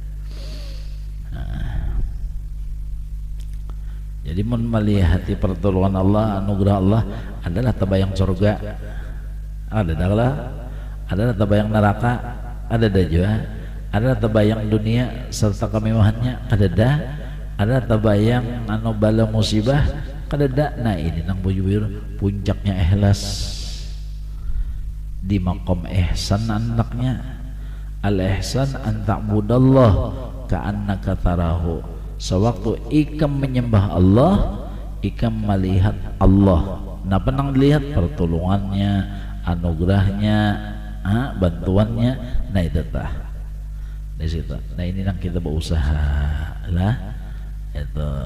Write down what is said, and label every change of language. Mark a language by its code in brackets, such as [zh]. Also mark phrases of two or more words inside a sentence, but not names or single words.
[bjn] Jadi melihati pertolongan Allah, anugerah Allah adalah tabayang surga, adalah tabayang neraka, ada juga, ada tabayang dunia serta kemewahannya, ada tabayang anu bala musibah, kada. Nah ini nang bujur puncaknya ikhlas di maqam ihsan anaknya. [ar] الإحسان أن تعبد الله كأنك تراه. [bjn] Sewaktu ikam menyembah Allah, ikam melihat Allah. Nah penang dilihat pertolongannya, anugerahnya, bantuannya. Nah itu tah di situ. Nah ini yang kita berusaha lah, itu.